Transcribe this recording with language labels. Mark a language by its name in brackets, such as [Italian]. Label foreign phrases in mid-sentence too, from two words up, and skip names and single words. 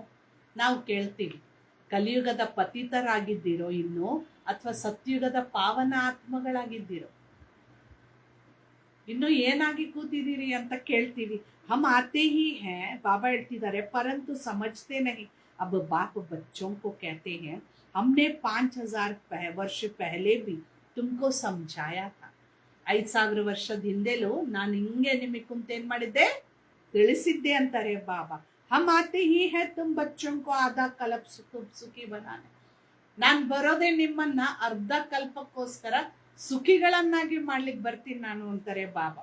[Kannada] ನಾವು ಕೇಳ್ತೀವಿ, ಕಲಿಯುಗದ ಪತಿತರಾಗಿದ್ದೀರೋ ಇನ್ನು, ಅಥವಾ ಸತ್ಯುಗದ ಪಾವನ ಆತ್ಮಗಳಾಗಿದ್ದೀರೋ, ಇನ್ನು ಏನಾಗಿ ಕೂತಿದ್ದೀರಿ ಅಂತ ಕೇಳ್ತೀವಿ. [Hindi] हम आते ही हैं, [Kannada] ಬಾಬಾ ಹೇಳ್ತಿದ್ದಾರೆ, [Hindi] परंतु समझते नहीं. अब बाप बच्चों को कहते हैं, हमने 5000 वर्ष पहले भी तुमको समझाया था. [Kannada] 5000 ವರ್ಷದ ಹಿಂದೆಲೂ ನಾನು ಹಿಂಗೆ ನಿಮಗೆ ಕುಂತ ಏನ್ ಮಾಡಿದ್ದೆ, ತಿಳಿಸಿದ್ದೆ ಅಂತಾರೆ ಬಾಬಾ. [Hindi] हम आते ही हैं तुम बच्चों को आधा कल्प सुखी बनाने. [Kannada] ನಾನು ಬರೋದೇ ನಿಮ್ಮನ್ನ ಅರ್ಧ ಕಲ್ಪಕ್ಕೋಸ್ಕರ ಸುಖಿಗಳನ್ನಾಗಿ ಮಾಡ್ಲಿಕ್ಕೆ ಬರ್ತೀನಿ ನಾನು ಅಂತಾರೆ ಬಾಬಾ.